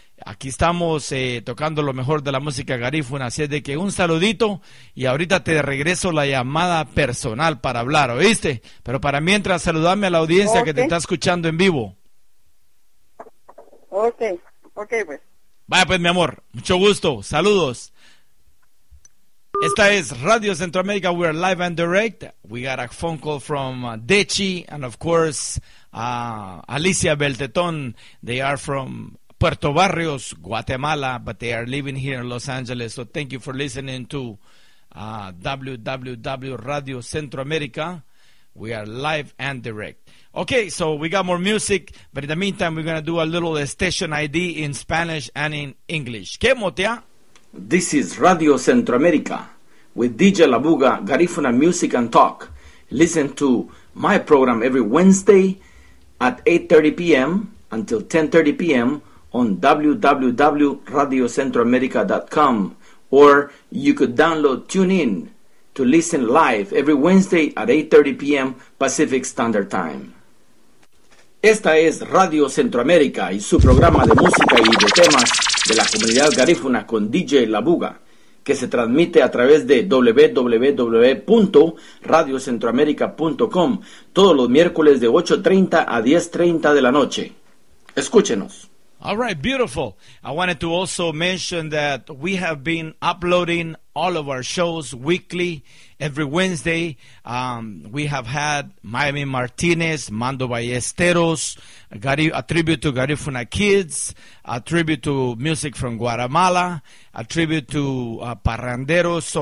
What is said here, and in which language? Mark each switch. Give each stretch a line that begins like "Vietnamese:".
Spanish: Aquí estamos tocando lo mejor de la música garífuna, así es de que un saludito y ahorita te regreso la llamada personal para hablar, ¿oíste? Pero para mientras, saludame a la audiencia que te está escuchando en vivo. Ok, pues. Vaya pues, mi amor, mucho gusto, saludos. Esta es Radio Centroamérica.
English: We're live and direct. We got a phone call from Dechi and, of course, Alicia Belteton. They are from Puerto Barrios, Guatemala, but they are living here in Los Angeles. So thank you for listening to www Radio Centroamérica. We are live and direct. Okay, so we got more music, but in the meantime, we're going to do a little station ID in Spanish and in English. ¿Qué motea? This is Radio Centroamérica with DJ Labuga, Garifuna Music and Talk. Listen to my program every Wednesday at 8:30 p.m. until 10:30 p.m. on www.radiocentroamerica.com, or you could download TuneIn to listen live every Wednesday at 8:30 p.m. Pacific Standard Time.
Spanish: Esta es Radio Centroamérica y su programa de música y de temas de la comunidad garífuna con DJ Labuga, que se transmite a través de www.radiocentroamerica.com todos los miércoles de 8:30 a 10:30 de la noche. Escúchenos.
English: All right, beautiful. I wanted to also mention that we have been uploading all of our shows weekly, every Wednesday. We have had Miami Martinez, Mando Ballesteros, a tribute to Garifuna Kids, a tribute to music from Guatemala, a tribute to Parranderos.